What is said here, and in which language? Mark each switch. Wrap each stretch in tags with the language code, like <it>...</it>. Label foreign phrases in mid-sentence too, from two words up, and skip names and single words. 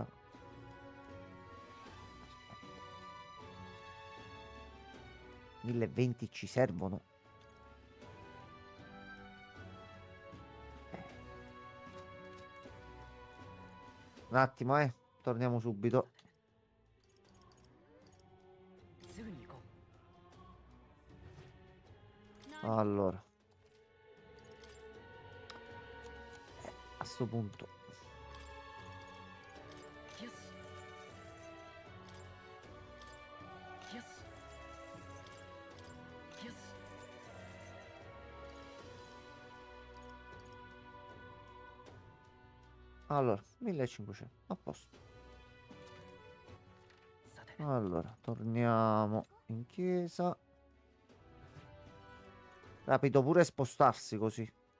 <it>Aspetta. 1020 ci servono. Un attimo, torniamo subito.</it> <ja>すぐに行こ</ja> <it>Allora, a sto punto,</it> <ja>う。よし。よし。よし。</ja> <it>allora, 1500, a posto.</it> <ja>さて。</ja> <it>Allora, torniamo in chiesa. Rapido pure spostarsi così.</it>